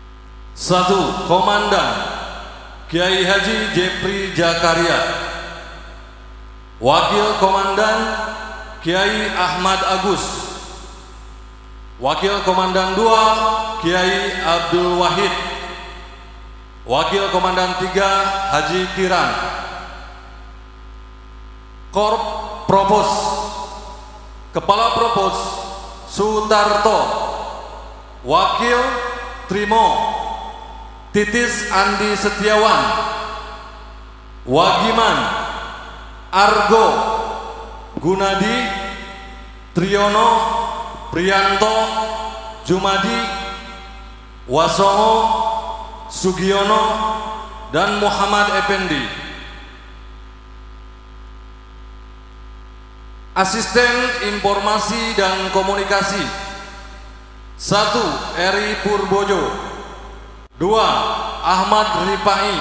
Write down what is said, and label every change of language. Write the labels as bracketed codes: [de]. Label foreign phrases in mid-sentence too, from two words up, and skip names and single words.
[id] Komandan Kiai Haji Jepri Jakaria. Wakil Komandan Kiai Ahmad Agus. Wakil Komandan 2 Kiai Abdul Wahid. Wakil Komandan 3 Haji Kiran. Korp Provos, Kepala Provos Sutarto. Wakil Trimo Titis Andi Setiawan. Wagiman Argo Gunadi Triyono Priyanto Jumadi Wasongo Sugiono dan Muhammad Effendi. Asisten Informasi dan Komunikasi 1. Eri Purbojo. 2. Ahmad Rifai.